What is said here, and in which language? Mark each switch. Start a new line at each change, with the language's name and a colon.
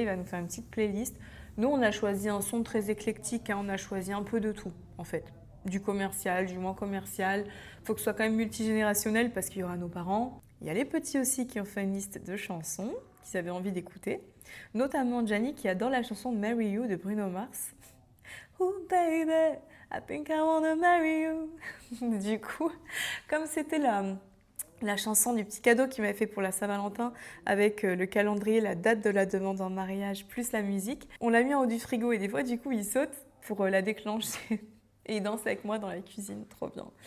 French: Il va nous faire une petite playlist. Nous, on a choisi un son très éclectique, hein. On a choisi un peu de tout, en fait. Du commercial, du moins commercial. Il faut que ce soit quand même multigénérationnel parce qu'il y aura nos parents. Il y a les petits aussi qui ont fait une liste de chansons qu'ils avaient envie d'écouter. Notamment Gianni qui adore la chanson Marry You de Bruno Mars.
English: Oh baby, I think I wanna marry you.
French: Du coup, comme c'était la chanson du petit cadeau qu'il m'avait fait pour la Saint-Valentin avec le calendrier, la date de la demande en mariage plus la musique. On l'a mis en haut du frigo et des fois du coup il saute pour la déclencher et il danse avec moi dans la cuisine, trop bien.